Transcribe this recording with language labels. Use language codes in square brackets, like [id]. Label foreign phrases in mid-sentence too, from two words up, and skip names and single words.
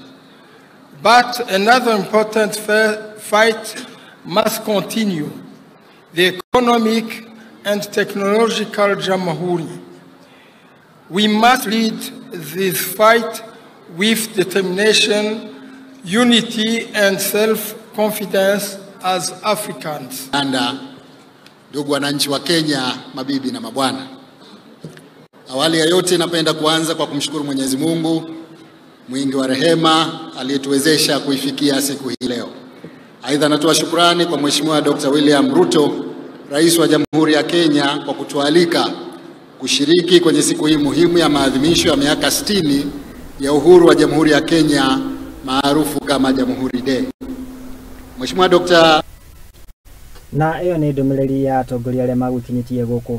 [en] But another important fight must continue: the economic and technological jamhuri. We must lead this fight with determination, unity, and self-confidence as Africans. [sw] Ndugu wananchi wa Kenya, mabibi na mabwana. Awali ya yote napenda kuanza kwa kumshukuru Mwenyezi Mungu mwingi wa rehema aliyetuwezesha kuifikia siku hii leo. Aidha natoa shukrani kwa Mheshimiwa Dr. William Ruto, Rais wa Jamhuri ya Kenya, kwa kutualika kushiriki kwenye siku hii muhimu ya maadhimisho ya miaka 60 ya uhuru wa Jamhuri ya Kenya maarufu kama Jamhuri Day. Mheshimiwa Dr. [ki] Na iyo ni ndumiriri ya atongoria aria magukinyitie guku